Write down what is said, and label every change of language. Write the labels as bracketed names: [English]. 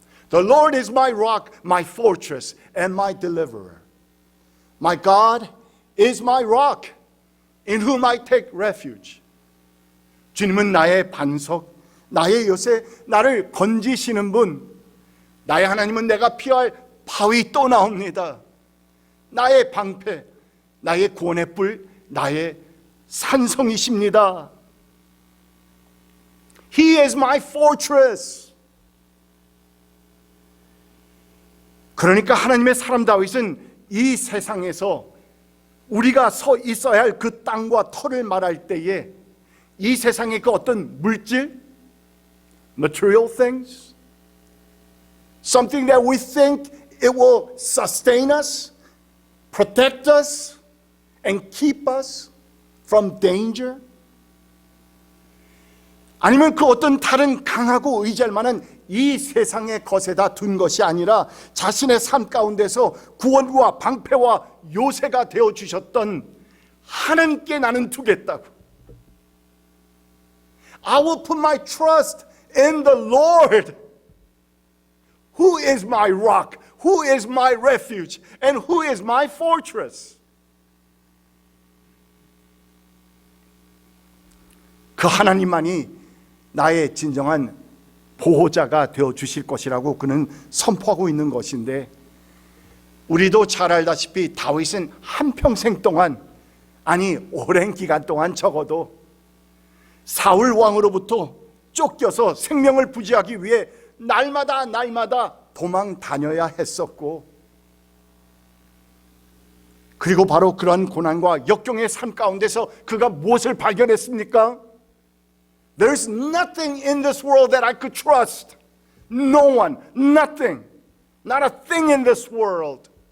[English] The Lord is my rock, my fortress, and my deliverer. My God is my rock, in whom I take refuge. [Korean] 주님은 나의 반석, 나의 요새, 나를 건지시는 분. 나의 하나님은 내가 피할 바위 또 나옵니다. 나의 방패, 나의 구원의 뿔, 나의 산성이십니다. [English] He is my fortress. [Korean] 그러니까 하나님의 사람 다윗은 이 세상에서 우리가 서 있어야 할 그 땅과 터를 말할 때에 이 세상의 그 어떤 물질, [English] material things, something that we think it will sustain us, protect us, and keep us from danger, [Korean] 아니면 그 어떤 다른 강하고 의지할 만한 이 세상의 것에다 둔 것이 아니라 자신의 삶 가운데서 구원과 방패와 요새가 되어주셨던 하나님께 나는 두겠다고. [English] I will put my trust in the Lord, who is my rock, who is my refuge, and who is my fortress. [Korean] 그 하나님만이 나의 진정한 보호자가 되어주실 것이라고 그는 선포하고 있는 것인데, 우리도 잘 알다시피 다윗은 한평생 동안, 아니 오랜 기간 동안 적어도 사울 왕으로부터 쫓겨서 생명을 부지하기 위해 날마다 도망 다녀야 했었고, 그리고 바로 그런 고난과 역경의 삶 가운데서 그가 무엇을 발견했습니까? [English] There's nothing in this world that I could trust. No one, nothing, not a thing in this world.